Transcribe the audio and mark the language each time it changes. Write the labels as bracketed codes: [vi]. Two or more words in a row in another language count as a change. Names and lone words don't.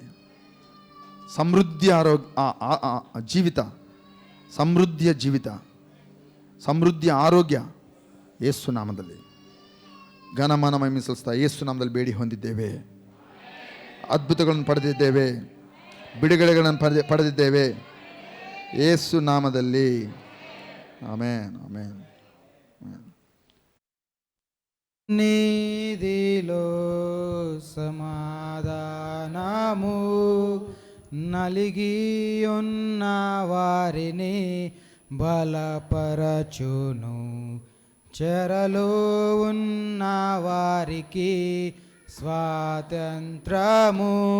[kn] ಸಮೃದ್ಧಿ ಆರೋಗ್ಯ ಜೀವಿತ, ಸಮೃದ್ಧಿಯ ಜೀವಿತ, ಸಮೃದ್ಧಿಯ ಆರೋಗ್ಯ ಯೇಸು ನಾಮದಲ್ಲಿ. ಘನಮಾನ ಮಹಿಮೆ ಸಲ್ಲಿಸ್ತಾ ಯೇಸು ನಾಮದಲ್ಲಿ ಬೇಡಿ ಹೊಂದಿದ್ದೇವೆ. ಅದ್ಭುತಗಳನ್ನು ಪಡೆದಿದ್ದೇವೆ, ಬಿಡುಗಡೆಗಳನ್ನು ಪಡೆದಿದ್ದೇವೆ ಯೇಸು ನಾಮದಲ್ಲಿ. ಆಮೆನ್, ಆಮೆನ್. [te] నీదిలో సమాధానము నలిగి ఉన్న వారిని బలపరచును, చెరలో ఉన్న వారికి స్వాతంత్రము.